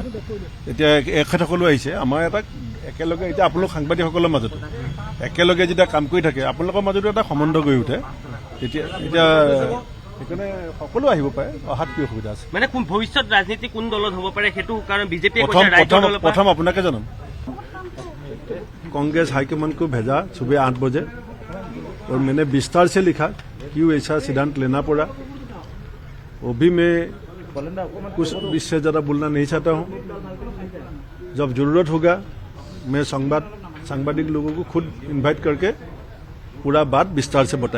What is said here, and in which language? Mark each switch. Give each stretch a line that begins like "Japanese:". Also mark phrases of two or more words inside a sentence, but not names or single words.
Assamese: এতিয়া এখেতসকলো আহিছে, আমাৰ এটা একেলগে, এতিয়া আপোনালোক সাংবাদিকসকলৰ মাজতো একেলগে যেতিয়া কাম কৰি থাকে আপোনালোকৰ মাজতো এটা সম্বন্ধ গঢ়ি উঠে, এতিয়া সেইকাৰণে সকলো আহিব পাৰে, অহাত কি অসুবিধা আছে? মানে ভৱিষ্যত ৰাজনীতি কোন দলত হ'ব পাৰে সেইটো কাৰণ বিজেপি প্ৰথম আপোনাকে জনাম,
Hindi: कांग्रेस हाईकमान को भेजा सुबह 8 बजे और मैंने विस्तार से लिखा क्यों ऐसा सिद्धांत लेना पड़ा। वो भी मैं कुछ इससे ज़्यादा बोलना नहीं चाहता हूँ। जब जरूरत होगा मैं सांबादिक लोगों को खुद इनवाइट करके पूरा बात विस्तार से बताया।